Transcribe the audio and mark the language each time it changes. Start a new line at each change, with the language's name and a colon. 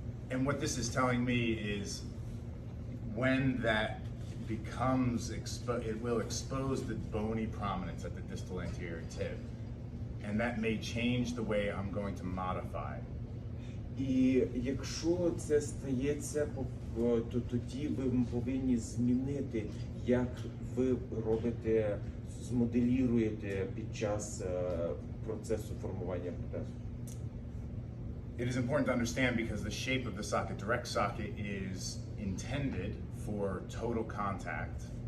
English: And what this is telling me is when that becomes it will expose the bony prominence at the distal anterior tib. And that may change the way I'm going to modify.
Ukrainian: І якщо це стається, то тоді ви повинні змінити, як ви робите, змоделіруєте під час процесу формування протезу.
English: It is important to understand because the shape of the socket, direct socket, is intended for total contact.